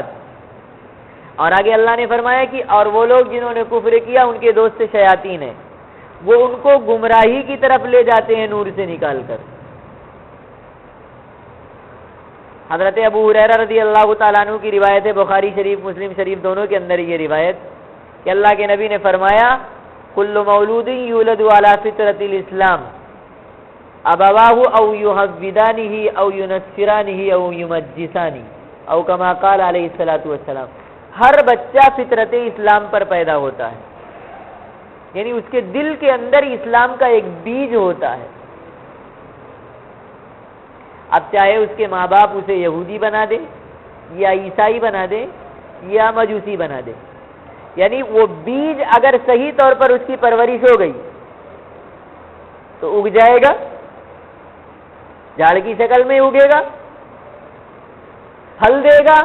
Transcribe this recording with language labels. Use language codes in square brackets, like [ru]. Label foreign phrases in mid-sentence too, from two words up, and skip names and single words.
[ur] اور آگے اللہ نے فرمایا کہ اور وہ لوگ جنہوں نے کفر کیا ان کے دوست شیاطین ہیں، وہ ان کو گمراہی کی طرف لے جاتے ہیں نور سے نکال کر۔ حضرت ابو ہریرہ رضی اللہ تعالیٰ عنہ کی روایت ہے، بخاری شریف مسلم شریف دونوں کے اندر یہ روایت کہ اللہ کے نبی نے فرمایا کل [ar] مولود یولد علی فطرۃ الاسلام ابواہ او یحودانہ او ینصرانہ او یمجسانہ او کما قال علیہ الصلوۃ والسلام، [ur] ہر بچہ فطرت اسلام پر پیدا ہوتا ہے، یعنی اس کے دل کے اندر اسلام کا ایک بیج ہوتا ہے، اب چاہے اس کے ماں باپ اسے یہودی بنا دے یا عیسائی بنا دے یا مجوسی بنا دے، یعنی وہ بیج اگر صحیح طور پر اس کی پرورش ہو گئی تو اگ جائے گا، جھاڑ کی شکل میں اگے گا، پھل دے گا۔